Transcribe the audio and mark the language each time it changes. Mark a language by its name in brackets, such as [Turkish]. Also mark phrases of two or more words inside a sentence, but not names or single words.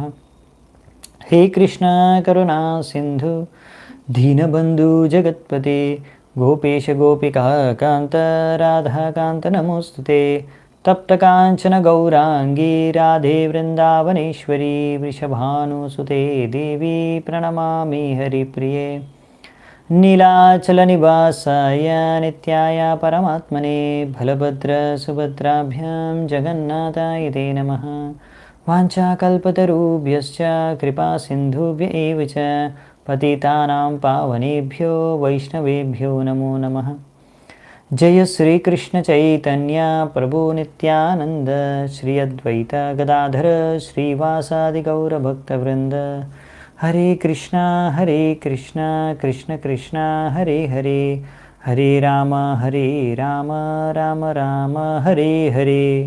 [Sanskrit] హే కృష్ణ కరుణా సింధు దీనబంధు జగత్పతే గోపేశ గోపికా కాంత రాధాకాంత నమోస్తుతే. తప్త కాంచన గౌరాంగీ రాధే వృందావనేశ్వరీ వృషభానుసుతే దేవీ ప్రణమామి హరిప్రియే. నీలాచల నివాసాయ నిత్యాయ పరమాత్మనే బలభద్ర సుభద్రాభ్యాం జగన్నాథాయ తే నమః. వాంఛాకల్పతరుభ్యశ్చ కృపా సింధుభ్య ఏవ చ పతితానాం పావనేభ్యో వైష్ణవేభ్యో నమో నమః. జయ శ్రీకృష్ణ చైతన్య ప్రభు నిత్యానంద శ్రీ అద్వైత గదాధర శ్రీవాసాది గౌరభక్తవృంద. హరే కృష్ణ కృష్ణ కృష్ణ హరే హరే హరే రామ రామ రామ హరే హరే.